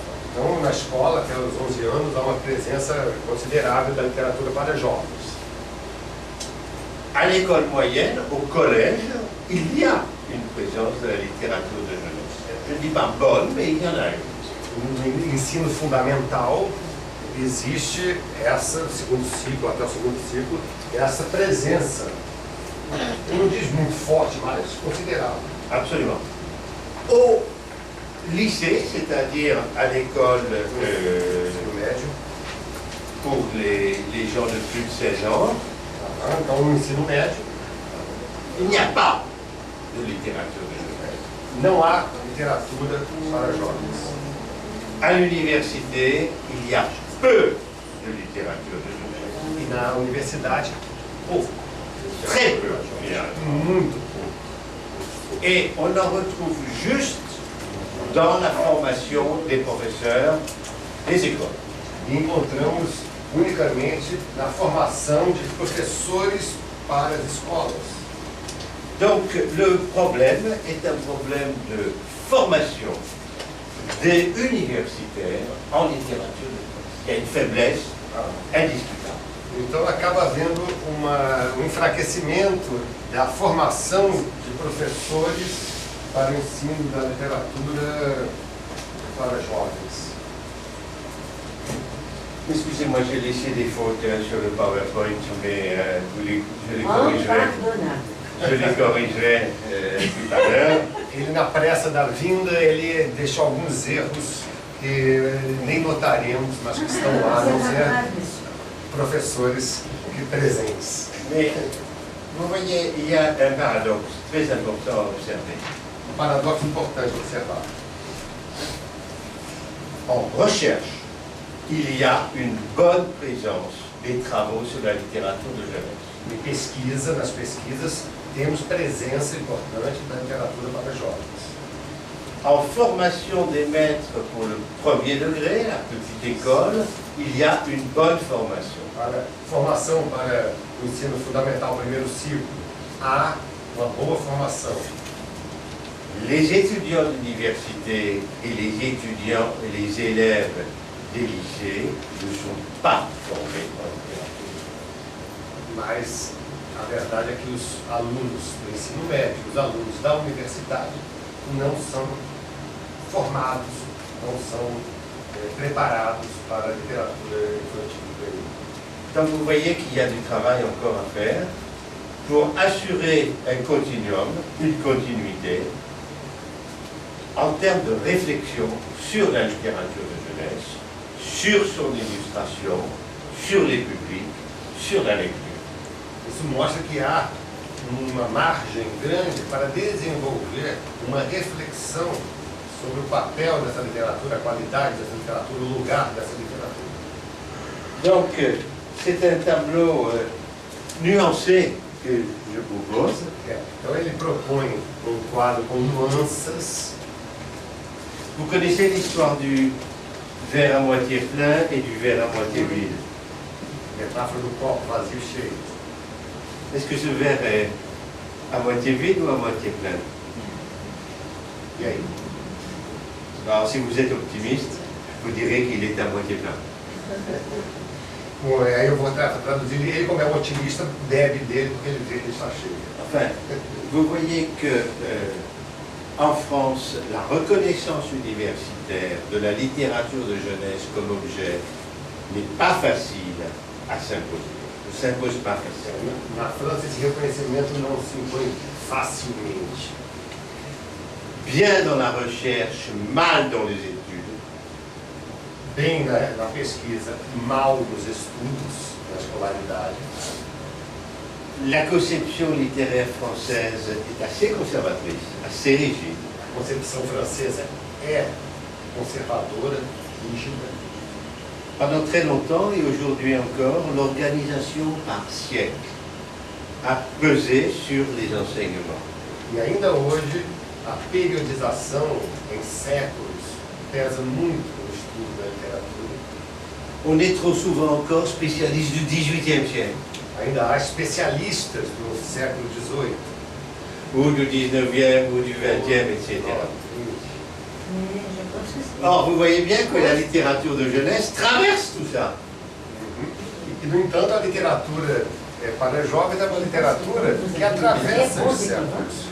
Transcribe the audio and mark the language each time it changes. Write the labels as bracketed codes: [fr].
[pt] Então, na escola, até os 11 anos, há uma presença considerável da literatura para jovens. [fr] À l'école moyenne, au collège, il y a une présence de la littérature de jeunesse. Je ne dis pas bonne, mais il y en a une. [pt] No ensino fundamental, existe essa, segundo ciclo, até o segundo ciclo, essa presença, eu não diz muito forte, mas considerável. [fr] Absolument. Au lycée, c'est-à-dire à l'école [pt] Ensino médio, [fr] pour les gens de plus de 16 ans, [pt] então no ensino médio, [fr] il n'y a pas de littérature de jeunesse. [pt] não há literatura para jovens. [fr] À l'université, il y a peu de littérature de jeunesse. [pt] E na universidade, pouco. [fr] Très peu. [pt] Muito pouco. [fr] Et on en retrouve juste dans la formation des professeurs des écoles. [pt] E encontramos unicamente na formação de professores para as escolas. [fr] Donc le problème est un problème de formation des universitaires en littérature de France. Il y a une faiblesse indiscutable. Então acaba havendo um enfraquecimento da formação de professores para o ensino da literatura para jovens. Excusez-moi, j'ai laissé des fautes sur le PowerPoint, mais je les corrigerai. Impardonable. Je les corrigerai tout à l'heure. [pt] Ele, na pressa da vinda, ele deixou alguns erros que nem notaremos, mas que estão lá, a não ser professores que presentes. [fr] Mais vous voyez, il y a un paradoxe très important à observer. [pt] Um paradoxo importante a observar. [fr] En recherche, il y a une bonne présence des travaux sur la littérature de jeunesse. [pt] Em pesquisa, nas pesquisas, temos presença importante da literatura para jovens. [fr] En formation des maîtres pour le premier degré, la petite école, il y a une bonne formation. [pt] Para formação para o ensino fundamental, primeiro ciclo, há uma boa formação. [fr] Les étudiants d'université et les étudiants et les élèves des lycées ne sont pas formés en littérature. [pt] Mas a verdade é que os alunos do ensino médio, os alunos da universidade, não são formados, não são preparados para a literatura infantil e juvenil. [fr] Donc vous voyez qu'il y a du travail encore à faire pour assurer un continuum, une continuité, en termes de réflexion sur la littérature de jeunesse, sur son illustration, sur les publics, sur la lecture. [pt] Isso mostra que há uma margem grande para desenvolver uma reflexão sobre o papel dessa literatura, a qualidade dessa literatura, o lugar dessa literatura. [fr] Donc c'est un tableau nuancé que je propose. [pt] Então ele propõe um quadro com nuances. [fr] Vous connaissez l'histoire du verre à moitié plein et du verre à moitié vide. [pt] Metáfora do copo vazio cheio. [fr] Est-ce que ce verre est à moitié vide ou à moitié plein? [pt] E aí? [fr] Alors si vous êtes optimiste, vous direz qu'il est à moitié plein. [pt] Bom, aí eu vou traduzir. Ele, como é um otimista, bebe dele porque ele vê que ele está cheio. [fr] Enfin, vous voyez que en France, la reconnaissance universitaire de la littérature de jeunesse comme objet n'est pas facile à s'imposer. Ne s'impose pas facilement. [pt] Na França, esse reconhecimento não se impõe facilmente. [fr] Bien dans la recherche, mal dans les études. [pt] Bem na pesquisa, mal nos estudos, na escolaridade. [fr] La conception littéraire française est assez conservatrice, assez rigide. [pt] A concepção francesa é conservadora, rígida. [fr] Pendant très longtemps et aujourd'hui encore, l'organisation par siècle a pesé sur les enseignements. [pt] E ainda hoje, a periodização em séculos pesa muito no estudo da literatura. [fr] On est trop souvent encore spécialiste du XVIIIe siècle, [pt] Ainda há especialistas do século XVIII. [fr] ou du XIXe, ou du XXe, etc. Mais je pense que c'est... Or, vous voyez bien que la littérature de jeunesse traverse tout ça. [pt] E, no entanto, a literatura para jovens é uma literatura que atravessa os séculos.